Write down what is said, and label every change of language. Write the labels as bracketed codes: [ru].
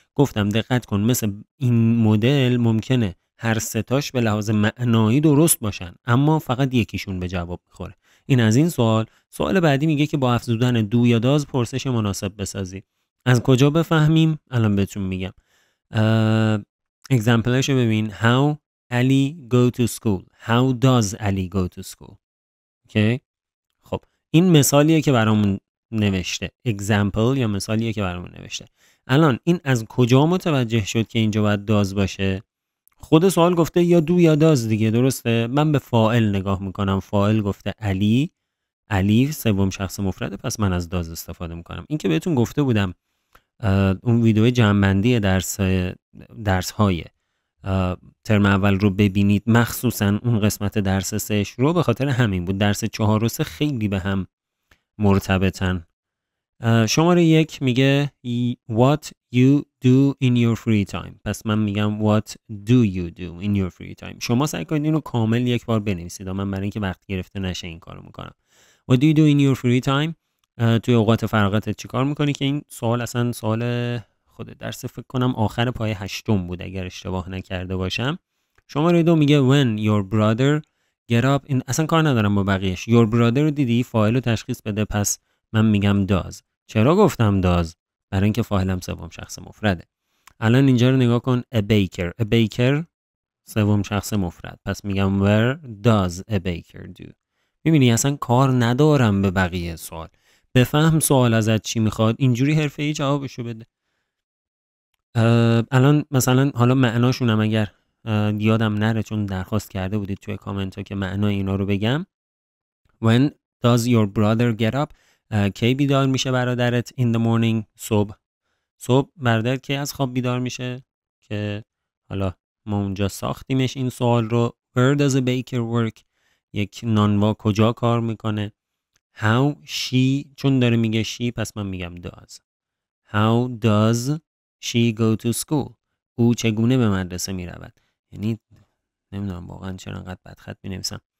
[fa] گفتم دقت کن، مثل این مدل ممکنه هر ستاش به لحاظ معنایی درست باشن اما فقط یکیشون به جواب میخوره. این از این سوال. سوال بعدی میگه که با افزودن دو یا داز پرسش مناسب بسازی. از کجا بفهمیم؟ الان بهتون میگم. اگزمپلش رو ببین. [en] How Ali go to school. How does Ali go to school. [fa] okay؟ خب این مثالیه که برامون نوشته. example یا مثالیه که برامون نوشته. الان این از کجا متوجه شد که اینجا باید داز باشه؟ خود سوال گفته یا دو یا داز دیگه. درسته؟ من به فاعل نگاه میکنم. فاعل گفته علی سوم شخص مفرده، پس من از داز استفاده میکنم. این که بهتون گفته بودم اون ویدیو جمع‌بندی درس های ترم اول رو ببینید، مخصوصا اون قسمت درس 3 رو، به خاطر همین بود. درس 4 و 3 خیلی به هم مرتبطن. شماره 1 میگه [en] what you do in your free time. [fa] پس من میگم [en] what do you do in your free time. [fa] شما سعی کنید اینو کامل یک بار بنویسید. من برای اینکه وقت گرفته نشه این کارو میکنم. [en] what do you do in your free time؟ [fa] توی اوقات فراغتت چیکار میکنی؟ که این سوال اصلا سوال خود درس فکر کنم آخر پایه 8 بود اگر اشتباه نکرده باشم. شماره 2 میگه [en] when your brother get up. [fa] این اصلا کار ندارم با بقیهش. your brother رو دیدی؟ فاعل رو تشخیص بده. پس من میگم does. چرا گفتم does؟ برای اینکه فاعلم سوم شخص مفرده. الان اینجا رو نگاه کن. a baker سوم شخص مفرد. پس میگم [en] where does a baker do. [fa] میبینی اصلا کار ندارم به بقیه سوال. بفهم سوال ازت چی میخواد، اینجوری حرفه‌ای جوابشو بده. الان مثلا حالا معناشونم اگر یادم نره چون درخواست کرده بودید توی کامنت ها که معنای اینا رو بگم. [en] When does your brother get up؟ [fa] کی بیدار میشه برادرت؟ [en] in the morning. [fa] صبح برادرت کی از خواب بیدار میشه؟ که حالا ما اونجا ساختیمش این سوال رو. [en] Where does a baker work؟ [fa] یک نانوا کجا کار میکنه؟ How she، چون داره میگه she پس من میگم does. [en] How does she go to school؟ [fa] او چگونه به مدرسه میرود؟ یعنی نمیدونم واقعا چرا انقدر بدخط مینویسم.